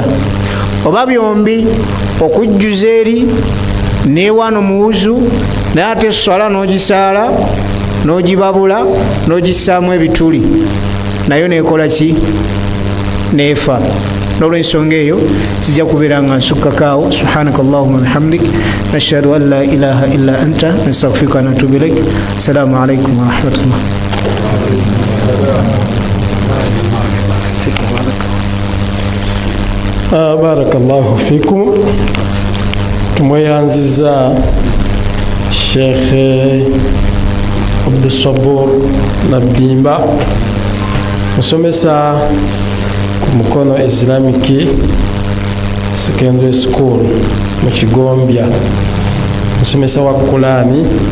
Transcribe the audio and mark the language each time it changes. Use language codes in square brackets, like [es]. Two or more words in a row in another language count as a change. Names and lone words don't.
[lg] Oba byombi okujjuza eri n'ewano mu wuzu naye ate essala n'ogisaala n'ogibabula n'ogissaamu ebituli nayo nekola ki nefa. N'olw'ensonga eyo zijja kubeera nga nsukkakaawo. [ar] سبحانك اللهم وبحمدك نشهد أن لا إله إلا أنت نستغفرك ونتوب إليك. السلام عليكم ورحمة الله. بارك الله فيكم. [lg] Tumweyanziza Sheikh Abdul Sabur Nabimba musomesa ku Mukono Islamic Secondary School mu Kigombya, musomesa wa Qur'ani.